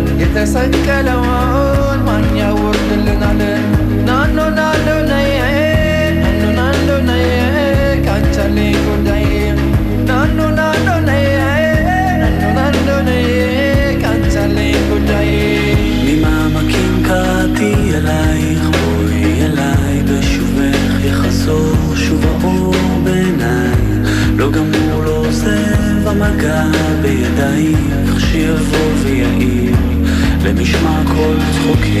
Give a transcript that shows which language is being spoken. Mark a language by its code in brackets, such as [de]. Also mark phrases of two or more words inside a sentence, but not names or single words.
[am] የተሰቀለውን ማን ያወርድልናል? ናኖ ናኖ ነይ ናኖ ናኖ ነይ ካንቺ አለኝ ጉዳይ ናኖ ናኖ ነይ ናኖ ናኖ ነይ ካንቺ አለኝ ጉዳይ [he] ממעמקים קראתי אלייך בואי אליי בשובך יחזור שוב האור בעיניי לא גמור לא עוזב המגע בידייך שיבוא ויעיר למשמע כל צחוקי